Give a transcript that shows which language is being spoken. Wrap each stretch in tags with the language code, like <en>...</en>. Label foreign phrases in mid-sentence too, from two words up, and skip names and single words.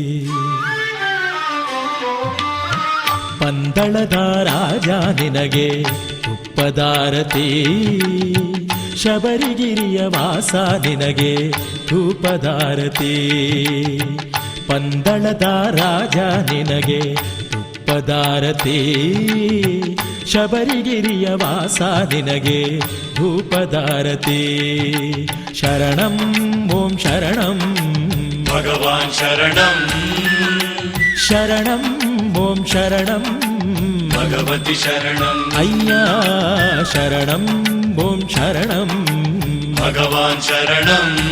<kn>ಪಂದಳದ ರಾಜ ನಿನಗೆ ತುಪ್ಪದಾರತಿ, ಶಬರಿಗಿರಿಯ ವಾಸ ನಿನಗೆ ಧೂಪದಾರತಿ. ಪಂದಳದ ರಾಜ ನಿನಗೆ ತುಪ್ಪದಾರತಿ, ಶಬರಿಗಿರಿಯ ವಾಸ ನಿನಗೆ ಧೂಪದಾರತಿ.</kn> <sa>ಶರಣಂ ಓಂ ಶರಣಂ ಭಗವಾನ್ ಶರಣಂ ಶರಣಂ ಓಂ ಶರಣಂ भगवति शरणं अय्या शरणं ओं शरणं भगवान् शरणं</sa>